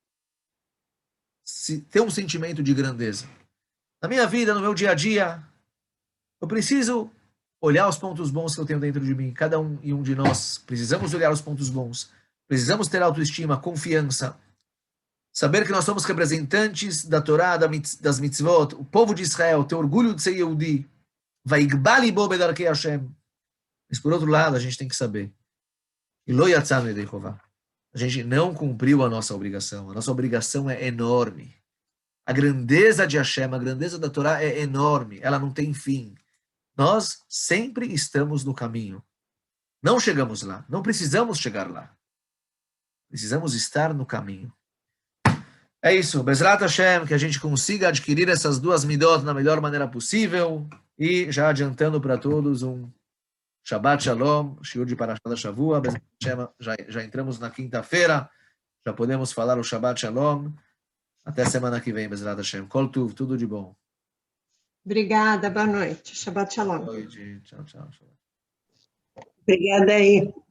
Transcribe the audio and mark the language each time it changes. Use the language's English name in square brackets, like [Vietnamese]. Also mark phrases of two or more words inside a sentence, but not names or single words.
[Portuguese] Se ter um sentimento de grandeza. Na minha vida, no meu dia a dia, eu preciso olhar os pontos bons que eu tenho dentro de mim. Cada um e um de nós precisamos olhar os pontos bons. Precisamos ter autoestima, confiança. Saber que nós somos representantes da Torá, das mitzvot, o povo de Israel, ter orgulho de ser Yehudi. [Hebrew] ויגבה לבו בדרכי השם. [Portuguese] Mas por outro lado, a gente tem que saber. A gente não cumpriu a nossa obrigação. A nossa obrigação é enorme. A grandeza de Hashem, a grandeza da Torá é enorme. Ela não tem fim. Nós sempre estamos no caminho. Não chegamos lá. Não precisamos chegar lá. Precisamos estar no caminho. É isso. [Hebrew] בעזרת השם, [Portuguese] que a gente consiga adquirir essas duas midot na melhor maneira possível. E já adiantando para todos um [Hebrew] שבת שלום, [Portuguese] shiur de [Hebrew] פרשת שבוע. בעזרת השם, [Portuguese] já entramos na quinta-feira. Já podemos falar o [Hebrew] שבת שלום. [Portuguese] Até semana que vem, [Hebrew] בעזרת השם. כל טוב, [Portuguese] tudo de bom. Obrigada, boa noite. [Hebrew] שבת שלום. [Portuguese] Boa noite. Tchau, tchau. Obrigada aí.